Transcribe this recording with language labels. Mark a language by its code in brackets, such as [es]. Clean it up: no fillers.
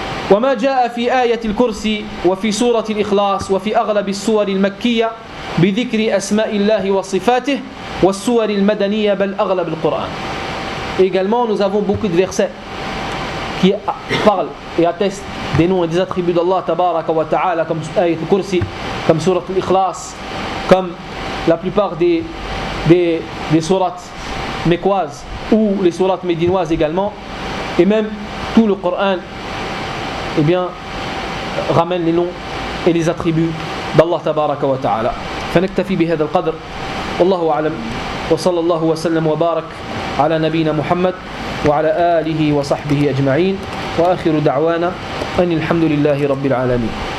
[ar] وما جاء في آية الكرسي وفي سورة الإخلاص وفي أغلب السور المكية بذكر أسماء الله وصفاته والسور المدنية بل أغلب القرآن. [fr] Également, nous avons beaucoup de versets qui parlent et attestent des noms et des attributs d'Allah tabaraka wa ta'ala, comme Ayat al-Kursi, comme Surat al-Ikhlas, comme la plupart des sourates mécoises ou les sourates médinoises également, et même tout le Coran ramène les noms et les attributs d'Allah tabaraka wa ta'ala. [ar] فنكتفي بهذا القدر والله أعلم وصلى الله وسلم وبارك على نبينا محمد وعلى آله وصحبه أجمعين وآخر دعوانا أن الحمد لله رب العالمين.